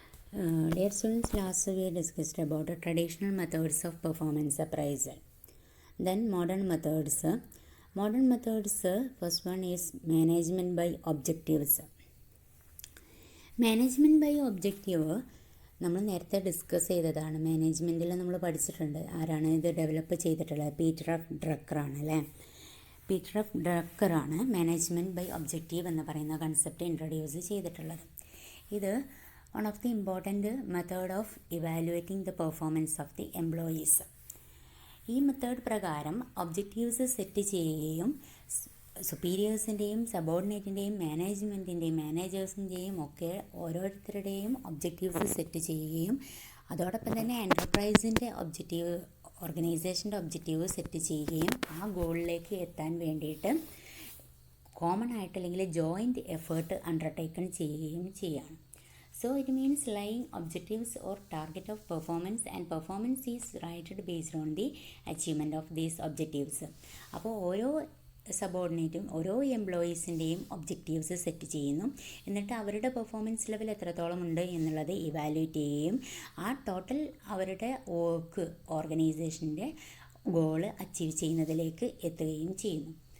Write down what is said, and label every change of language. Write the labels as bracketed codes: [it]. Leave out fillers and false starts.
[en] Dear students, last we discussed about the traditional methods of performance appraisal. Then modern methods. Modern methods, first one is management by objectives. [ml] Management by objective നമ്മൾ നേരത്തെ discuss ചെയ്തതാണ്. മാനേജ്മെൻറ്റിൽ നമ്മൾ പഠിച്ചിട്ടുണ്ട്. ആരാണ് ഇത് develop ചെയ്തിട്ടുള്ളത്? Peter F ഡ്രക്കറാണ് അല്ലേ. Peter F ഡ്രക്കറാണ് management by objective എന്ന് പറയുന്ന കൺസെപ്റ്റ് ഇൻട്രൊഡ്യൂസ് ചെയ്തിട്ടുള്ളത്. [en] ഇത് one of the important method of evaluating the performance of the employees. [ml] ഈ മെത്തേഡ് പ്രകാരം ഒബ്ജക്റ്റീവ്സ് സെറ്റ് ചെയ്യുകയും സുപ്പീരിയേഴ്സിൻ്റെയും സബോർഡിനേറ്റിൻ്റെയും മാനേജ്മെൻറ്റിൻ്റെയും മാനേജേഴ്സിൻ്റെയും ഒക്കെ ഓരോരുത്തരുടെയും ഒബ്ജക്റ്റീവ്സ് സെറ്റ് ചെയ്യുകയും അതോടൊപ്പം തന്നെ എൻ്റർപ്രൈസിൻ്റെ ഒബ്ജക്റ്റീവ്, ഓർഗനൈസേഷൻ്റെ ഒബ്ജക്റ്റീവ് സെറ്റ് ചെയ്യുകയും ആ ഗോളിലേക്ക് എത്താൻ വേണ്ടിയിട്ട് കോമൺ ആയിട്ട് അല്ലെങ്കിൽ ജോയിൻറ്റ് എഫേർട്ട് അണ്ടർടേക്കൺ ചെയ്യുകയും ചെയ്യാണ്. [en] So it means laying objectives or target of performance, and performance is rated based on the achievement of these objectives. [ml] അപ്പോൾ ഓരോ സബോർഡിനേറ്റും ഓരോ എംപ്ലോയീസിൻ്റെയും ഒബ്ജക്റ്റീവ്സ് സെറ്റ് ചെയ്യുന്നു. എന്നിട്ട് അവരുടെ പെർഫോമൻസ് ലെവൽ എത്രത്തോളം ഉണ്ട് എന്നുള്ളത് ഇവാലുവേറ്റ് ചെയ്യുകയും ആ ടോട്ടൽ അവരുടെ വർക്ക് ഓർഗനൈസേഷൻ്റെ ഗോള് അച്ചീവ് ചെയ്യുന്നതിലേക്ക് എത്തുകയും ചെയ്യുന്നു.